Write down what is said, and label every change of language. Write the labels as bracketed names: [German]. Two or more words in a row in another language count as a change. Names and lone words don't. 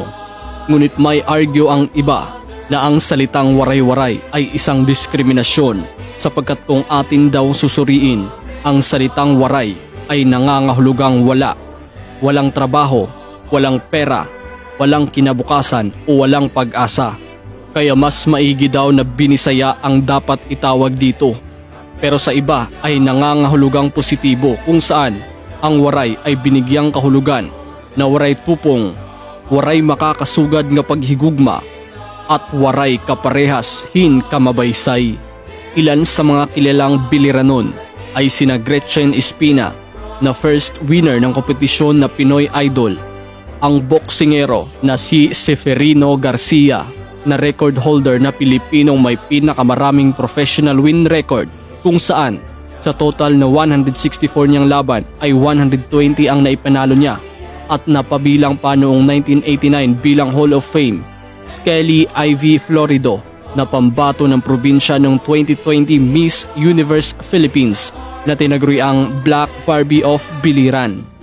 [Filipino] Ngunit may argue ang iba na ang salitang Waray-Waray ay isang diskriminasyon sapagkat kung atin daw susuriin, ang salitang waray ay nangangahulugang wala, walang trabaho, walang pera, walang kinabukasan o walang pag-asa. Kaya mas maigi daw na binisaya ang dapat itawag dito. Pero sa iba ay nangangahulugang positibo kung saan ang waray ay binigyang kahulugan na [Waray] waray tupong, waray makakasugad nga paghigugma, [Filipino] at [Waray] waray kaparehas hin kamabaysay. [Filipino] Ilan sa mga kilalang biliranon ay sina Gretchen Espina na [English] first winner [Filipino] ng kompetisyon na Pinoy Idol, ang boksingero na si Seferino Garcia na [English] record holder [Filipino] na Pilipinong may pinakamaraming [English] professional win record [Filipino] kung saan sa total na 164 niyang laban ay 120 ang naipanalo niya at napabilang pa noong 1989 bilang [English] Hall of Fame [Filipino] Skelly Ivy Florido na pambato ng probinsya ng 2020 Miss Universe Philippines na tinaguri ang Black Barbie of Biliran.